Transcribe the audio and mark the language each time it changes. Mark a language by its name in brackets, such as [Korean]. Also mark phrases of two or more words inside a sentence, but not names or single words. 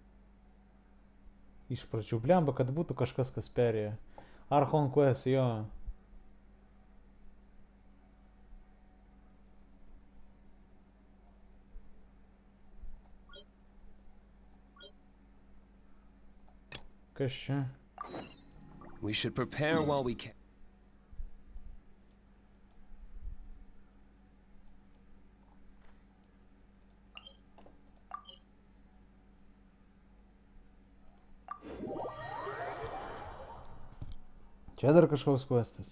[Lithuanian] Iš pradžių, blemba, kad būtų kažkas, kas perėjo. Archon quest, jo. Kas čia? [English] We should prepare while we can. [Lithuanian] Čia dar kažkoks questas.